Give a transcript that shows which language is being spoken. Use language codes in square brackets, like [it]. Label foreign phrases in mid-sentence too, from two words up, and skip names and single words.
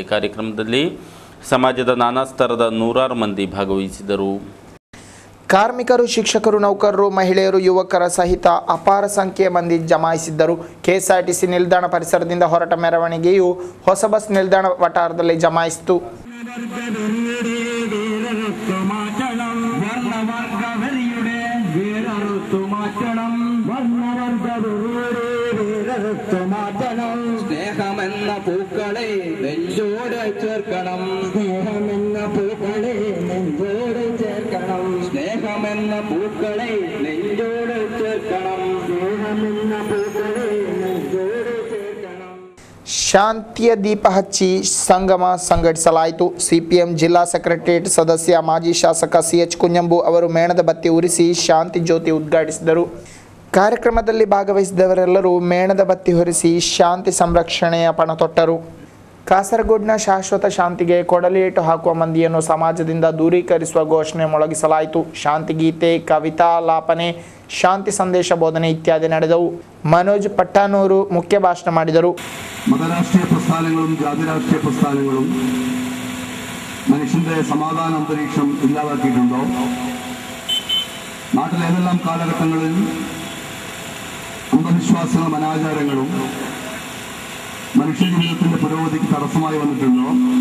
[kn] ಕಾರ್ಯಕ್ರಮದಲ್ಲಿ ಸಮಾಜದ ನಾನಾ ಸ್ತರದ 100 ಮಂದಿ ಭಾಗವಹಿಸಿದರು. ಕಾರ್ಮಿಕರು, ಶಿಕ್ಷಕರು, ನೌಕರರು, ಮಹಿಳೆಯರು, ಯುವಕರ ಸಹಿತ ಅಪಾರ ಸಂಖ್ಯೆಯ ಮಂದಿ ಜಮಾಯಿಸಿದ್ದರು. ಕೆಎಸ್ಆರ್ಟಿಸಿ ನಿಲ್ದಾಣ ಪರಿಸರದಿಂದ ಹೊರಟ ಮೆರವಣಿಗೆಯು ಹೊಸ ಬಸ್ ನಿಲ್ದಾಣ ವಠಾರದಲ್ಲಿ ಜಮಾಯಿಸಿತು. [ml] സ്നേഹമെന്ന പൂക്കളെ നെഞ്ചോട് ചേർക്കണം, സ്നേഹമെന്ന പൂക്കളെ നെഞ്ചോട് ചേർക്കണം, സ്നേഹമെന്ന പൂക്കളെ നെഞ്ചോട് ചേർക്കണം, സ്നേഹമെന്ന പൂക്കളെ നെഞ്ചോട് ചേർക്കണം. [kn] ಶಾಂತಿಯ ದೀಪ ಹಚ್ಚಿ ಸಂಗಮ ಸಂಘಟಿಸಲಾಯಿತು. ಸಿಪಿಎಂ ಜಿಲ್ಲಾ ಸೆಕ್ರೆಟರಿಯೇಟ್ ಸದಸ್ಯ ಮಾಜಿ ಶಾಸಕ CH ಕುಂಜಂಬು ಅವರು ಮೇಣದ ಬತ್ತಿ ಉರಿಸಿ ಶಾಂತಿ ಜ್ಯೋತಿ ಉದ್ಘಾಟಿಸಿದರು. ಕಾರ್ಯಕ್ರಮದಲ್ಲಿ ಭಾಗವಹಿಸಿದವರೆಲ್ಲರೂ ಮೇಣದ ಬತ್ತಿ ಹೊರಿಸಿ ಶಾಂತಿ ಸಂರಕ್ಷಣೆಯ ಪಣ ತೊಟ್ಟರು. ಕಾಸರಗೋಡಿನ ಶಾಶ್ವತ ಶಾಂತಿಗೆ ಕೊಡಲಿಯೇಟು ಹಾಕುವ ಮಂದಿಯನ್ನು ಸಮಾಜದಿಂದ ದೂರೀಕರಿಸುವ ಘೋಷಣೆ ಮೊಳಗಿಸಲಾಯಿತು. ಶಾಂತಿ ಗೀತೆ, ಕವಿತಾ ಲಾಪನೆ, ಶಾಂತಿ ಸಂದೇಶ ಬೋಧನೆ ಇತ್ಯಾದಿ ನಡೆದವು. [ml] മനോജ് പട്ടാനൂർ മുഖ്യ ഭാഷണം ಮಾಡಿದರು. മതരാഷ്ട്രീയ പ്രസ്ഥാനങ്ങളും ജാതിരാഷ്ട്രീയ പ്രസ്ഥാനങ്ങളും മനുഷ്യന്റെ സമാധാന അന്തരീക്ഷം ഇല്ലാതാക്കിയിട്ടുണ്ടോ? നാട്ടിലെ ഏതെല്ലാം കാലഘട്ടങ്ങളിൽ അന്ധവിശ്വാസങ്ങളും അനാചാരങ്ങളും മനുഷ്യജീവിതത്തിന്റെ പുരോഗതിക്ക് തടസ്സമായി വന്നിട്ടുണ്ടോ?